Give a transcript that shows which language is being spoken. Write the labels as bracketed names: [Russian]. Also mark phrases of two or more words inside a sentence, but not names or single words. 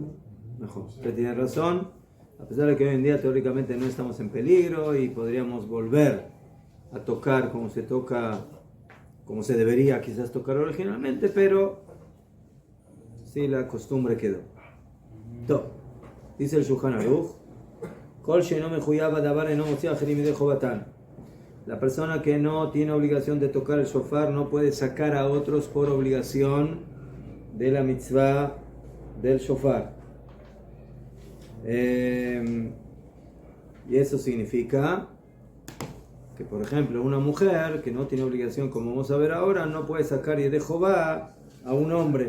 [Spanish] Najón. Usted tiene razón. A pesar de que hoy en día teóricamente no estamos en peligro y podríamos volver a tocar como se toca, como se debería quizás tocar originalmente, pero sí la costumbre quedó. Dice el Shulchan Aruch, [Hebrew] כל שאינו מחויב בדבר אינו מוציא אחרים ידי חובתן. [Spanish] la persona que no tiene obligación de tocar el shofar no puede sacar a otros por obligación de la mitzvah del shofar. Y eso significa que, por ejemplo, una mujer que no tiene obligación, como vamos a ver ahora, no puede sacar y de Jehová a un hombre.